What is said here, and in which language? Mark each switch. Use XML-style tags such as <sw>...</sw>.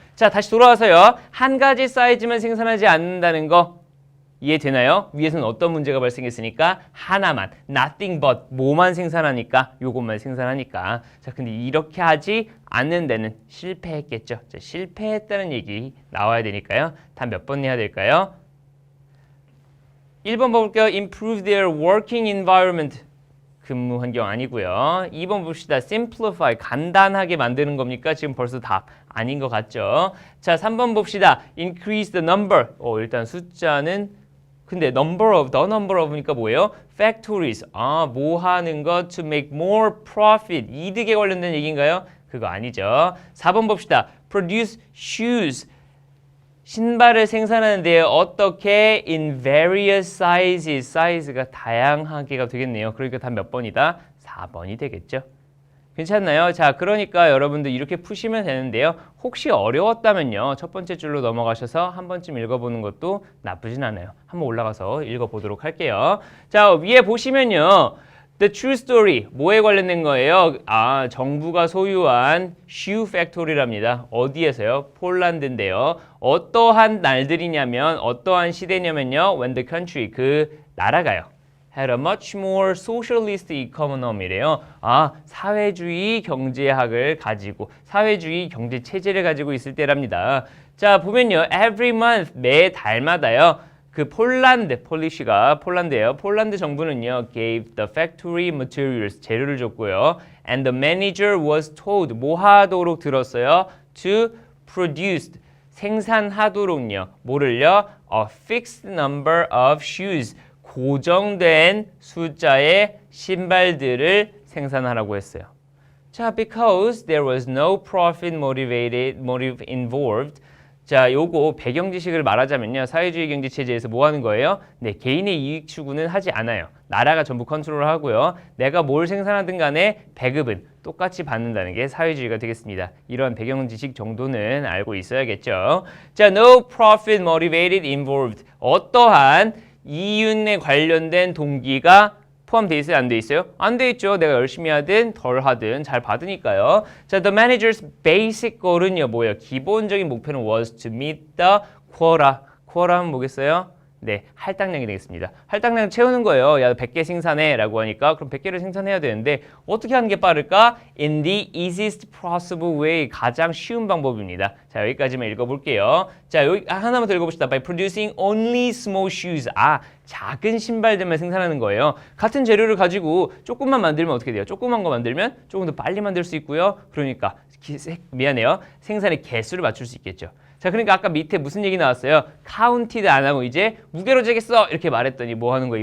<ko>자, 다시 돌아와서요. 한 가지 사이즈만 생산하지 않는다는 거 이해되나요? 위에서는 어떤 문제가 발생했으니까 하나만,</ko> <en>nothing but,</en> <ko>뭐만 생산하니까, 요것만 생산하니까. 자, 근데 이렇게 하지 않는 데는 실패했겠죠. 자, 실패했다는 얘기 나와야 되니까요. 다 몇 번 해야 될까요? 1번 볼게요.</ko> <en>Improve their working environment.</en> <ko>근무 환경 아니고요. 2번 봅시다.</ko> <en>Simplify.</en> <ko>간단하게 만드는 겁니까? 지금 벌써 답 아닌 것 같죠? 자, 3번 봅시다.</ko> <en>Increase the number.</en> <ko>일단 숫자는 근데</ko> <en>number of, the number of니까</en> <ko>뭐예요?</ko> <en>factories.</en> <ko>뭐 하는 것</ko> <en>to make more profit.</en> <ko>이득에 관련된 얘기인가요? 그거 아니죠. 4번 봅시다.</ko> <en>produce shoes.</en> <ko>신발을 생산하는데 어떻게</ko> <en>in various sizes.</en> <ko>사이즈가 다양하게가 되겠네요. 그러니까 다 몇 번이다? 4번이 되겠죠. 괜찮나요? 자, 그러니까 여러분들 이렇게 푸시면 되는데요. 혹시 어려웠다면요. 첫 번째 줄로 넘어가셔서 한 번쯤 읽어보는 것도 나쁘진 않아요. 한번 올라가서 읽어보도록 할게요. 자, 위에 보시면요.</ko> <en>The true story,</en> <ko>뭐에 관련된 거예요? 정부가 소유한 shoe factory랍니다. 어디에서요? 폴란드인데요. 어떠한 날들이냐면, 어떠한 시대냐면요.</ko> <en>When the country,</en> <ko>그 나라가요.</ko> <en>had a much more socialist economy래요.</en> <ko>사회주의 경제학을 가지고 사회주의 경제 체제를 가지고 있을 때랍니다. 자, 보면요.</ko> <en>every month,</en> <ko>매 달마다요. 그 폴란드, 폴리시가 폴란드예요. 폴란드 정부는요.</ko> <en>gave the factory materials,</en> <ko>재료를 줬고요.</ko> <en>and the manager was told,</en> <ko>뭐 하도록 들었어요?</ko> <en>to produce,</en> <ko>생산하도록요. 뭐를요?</ko> <en>a fixed number of shoes,</en> <ko>고정된 숫자의 신발들을 생산하라고 했어요.</ko> <en>자, because there was no profit motive involved.</en> <ko>자, 요거 배경 지식을 말하자면요. 사회주의 경제 체제에서 뭐 하는 거예요? 네, 개인의 이익 추구는 하지 않아요. 나라가 전부 컨트롤을 하고요. 내가 뭘 생산하든 간에 배급은 똑같이 받는다는 게 사회주의가 되겠습니다. 이런 배경 지식 정도는 알고 있어야겠죠.</ko> <en>자, no profit motivated involved.</en> <ko>어떠한 이윤에 관련된 동기가 포함되어 있어요? 안 돼 있어요? 안 돼 있죠. 내가 열심히 하든 덜 하든 잘 받으니까요.</ko> <en>자, the manager's basic goal은요.</en> <ko>뭐예요? 기본적인 목표는</ko> <en>was to meet the quota.</en> <ko>quota 하면 뭐겠어요? 네, 할당량이 되겠습니다. 할당량 채우는 거예요. 야, 100개 생산해 라고 하니까 그럼 100개를 생산해야 되는데 어떻게 하는 게 빠를까?</ko> <en>In the easiest possible way.</en> <ko>가장 쉬운 방법입니다. 자, 여기까지만 읽어볼게요. 자, 여기 하나만 더 읽어봅시다.</ko> <en>By producing only small shoes.</en> <ko>작은 신발들만 생산하는 거예요. 같은 재료를 가지고 조금만 만들면 어떻게 돼요? 조그만 거 만들면 조금 더 빨리 만들 수 있고요. 그러니까 미안해요. 생산의 개수를 맞출 수 있겠죠. 자, 그러니까 아까 밑에 무슨 얘기 나왔어요? 카운티드 안 하고 이제 무게로 재겠어 이렇게 말했더니 뭐 하는 거예요?</ko>